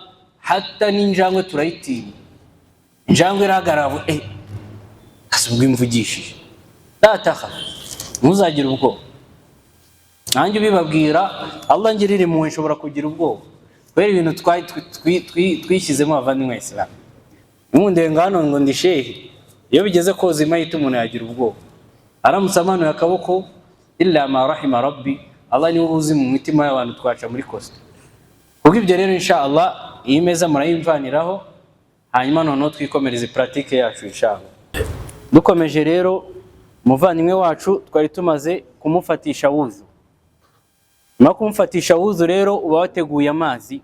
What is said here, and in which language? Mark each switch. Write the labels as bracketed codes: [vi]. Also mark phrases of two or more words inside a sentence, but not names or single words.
[rw] Hata n'injangwe turayitinya. Injangwe iragarabo, asubwo imvugishije, dataha ntuzagire ubwoba. Nanjye ubibabwira, Allah ngirire impuhwe, nshobora kugira ubwoba kubera ibintu twishyizemo abavandimwe Islam. Umundenga hano ngo ndi shehe, iyo bigeze koza imayiti umuntu yagira ubwoba. Aramutse amanuye akaboko, [ar] إلا ما رحم ربي, [rw] Allah niwe uzi mu mitima y'abantu twaca muri kosta. Kubwo ibyo rero [ar] إن شاء الله [rw] iyi meza murayimvaniraho, hanyuma noneho twikomereze pratique yacu [ar] إن شاء الله. [rw] Dukomeje rero, umuvandimwe wacu twari tumaze kumufatisha wuzu. No kumfatisha wuzu rero uba wateguye amazi.